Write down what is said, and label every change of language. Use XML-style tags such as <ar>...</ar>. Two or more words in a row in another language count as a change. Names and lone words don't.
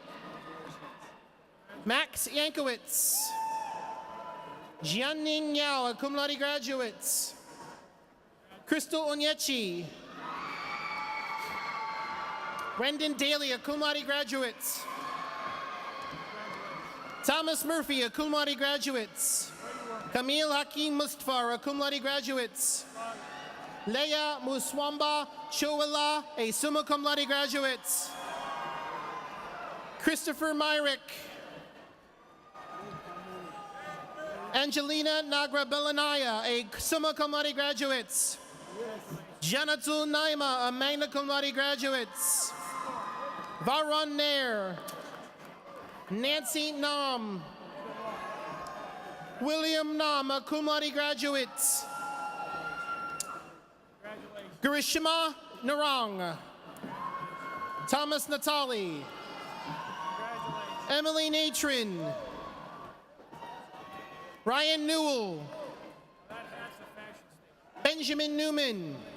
<en>Max Yankowitz. Jianning Yao, a cum laude graduate. Crystal Onyechi. Brendan Daly, a cum laude graduate. Thomas Murphy, a cum laude graduate. Camille Hakim Mustafar, a cum laude graduate. Leia Muswamba Chowala, a summa cum laude graduate. Christopher Myrick. Angelina Nagra Belanaya, a summa cum laude graduate. Janatul Naima, a magna cum laude graduate. Varun Nair. Nancy Nam. William Nam, a cum laude graduate. Garishima Narang. Thomas Natali. Emily Natron. Ryan Newell. Benjamin Newman.</en>